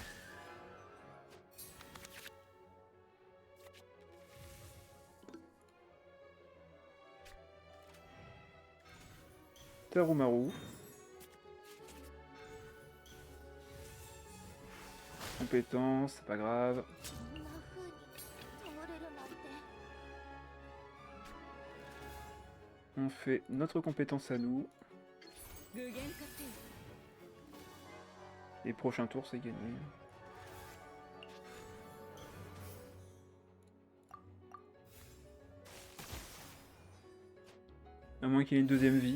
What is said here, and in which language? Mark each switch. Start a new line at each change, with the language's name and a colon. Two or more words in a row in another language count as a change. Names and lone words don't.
French: Tarumaru. Compétence, c'est pas grave.
Japanese: こんな風に守れるなんて
French: On fait notre compétence à nous. Et prochain tour, c'est gagné. À moins qu'il y ait une deuxième vie.